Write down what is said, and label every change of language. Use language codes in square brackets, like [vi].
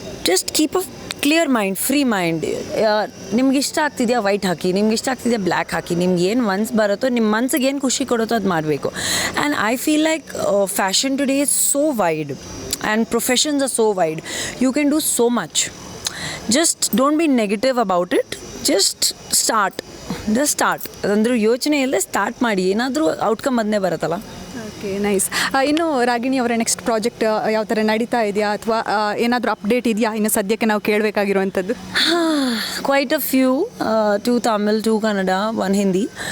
[en] Just keep a clear mind, free mind. [kn] ನಿಮ್ಗೆ ಇಷ್ಟ ಆಗ್ತಿದೆಯಾ white ಹಾಕಿ, ನಿಮ್ಗೆ ಇಷ್ಟ ಆಗ್ತಿದೆಯಾ ಬ್ಲ್ಯಾಕ್ ಹಾಕಿ, ನಿಮ್ಗೆ ಏನು ಮನ್ಸು ಬರುತ್ತೋ, ನಿಮ್ಮ ಮನ್ಸಿಗೆ ಏನು ಖುಷಿ ಕೊಡುತ್ತೋ ಅದು ಮಾಡಬೇಕು. [en] And I feel like fashion today is so wide and professions are so wide. You can do so much. Just don't be negative about it. Just start. [kn] ಅಂದರೆ ಯೋಚನೆ ಇಲ್ಲದೆ ಸ್ಟಾರ್ಟ್ ಮಾಡಿ, ಏನಾದರೂ ಔಟ್ಕಮ್ ಅದನ್ನೇ ಬರುತ್ತಲ್ಲ. Okay, nice. ಇನ್ನು ರಾಗಿಣಿ ಅವರ next project ಯಾವ ಥರ ನಡೀತಾ ಇದೆಯಾ, ಅಥವಾ ಏನಾದರೂ ಅಪ್ಡೇಟ್ ಇದೆಯಾ ಇನ್ನು ಸದ್ಯಕ್ಕೆ ನಾವು ಕೇಳಬೇಕಾಗಿರುವಂಥದ್ದು? [en] Quite a few, 2 Tamil, 2 Kannada, 1 Hindi.